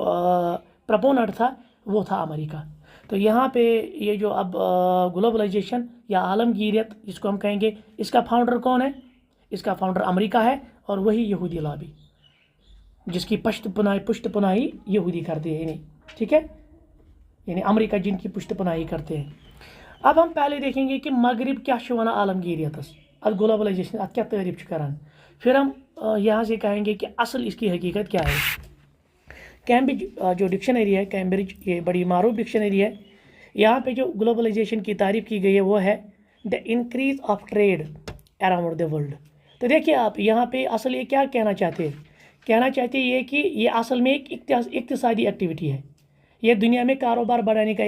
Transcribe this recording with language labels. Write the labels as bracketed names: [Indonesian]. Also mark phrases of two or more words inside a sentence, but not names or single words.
[Urdu] پرپوننٹ تھا وہ تھا امریکہ تو یہاں پہ یہ جو اب گلوبلائزیشن یا عالمگیریت جس کو ہم کہیں گے اس کا فاؤنڈر کون ہے اس کا فاؤنڈر امریکہ ہے اور وہی یہودی لابی جس کی پشت پناہی یہودی کرتے ہیں یعنی ٹھیک ہے یعنی امریکہ جن کی پشت پناہی کرتے ہیں اب ہم پہلے دیکھیں گے کہ [Kashmiri] مغرب کیا ونان عالمگیریتس ات گلوبلائزیشن ات کیا تعریف کران [Urdu] پھر ہم یہاں سے کہیں گے کہ اصل اس کی حقیقت کیا ہے کیمبرج جو ڈکشنری ہے کیمبرج یہ بڑی معروف ڈکشنری ہے یہاں پہ جو گلوبلائزیشن کی تعریف کی گئی ہے وہ ہے [English] the increase of trade around the world [Urdu] تو دیکھیے آپ یہاں پہ اصل یہ کیا کہنا چاہتے ہیں یہ کہ یہ اصل میں ایک اقتصادی ایکٹیویٹی ہے یہ دنیا میں کاروبار بڑھانے کا